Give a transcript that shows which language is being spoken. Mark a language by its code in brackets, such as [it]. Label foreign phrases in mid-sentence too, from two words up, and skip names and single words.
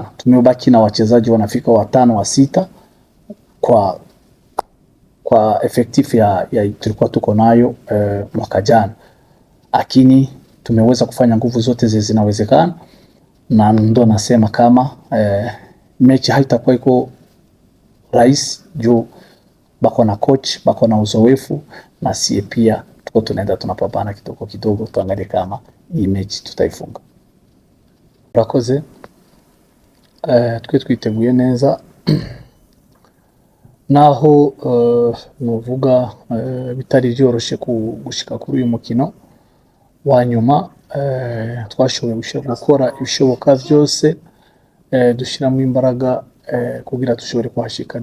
[sw] Tumebaki na wachezaji wanafika 5 wa 6 kwa effective ya tulikuwa tuko nayo mwaka jana, lakini tumeweza kufanya nguvu zote zinawezekana, na ndo nasema kama mechi haitakuwa iko rahisi juu bako na coach, bako na uzoefu, na sie pia tuko tunaenda tunapambana kidogo tuangalie kama hii mechi tutaifunga. [rn] Rakoze twiteguye neza naho nuvuga bitari byoroshe gushika kuri uyu mukino wa nyuma. Twashoboye gukora ibishoboka byose, dushiramo imbaraga kugira dushobore kuhashika.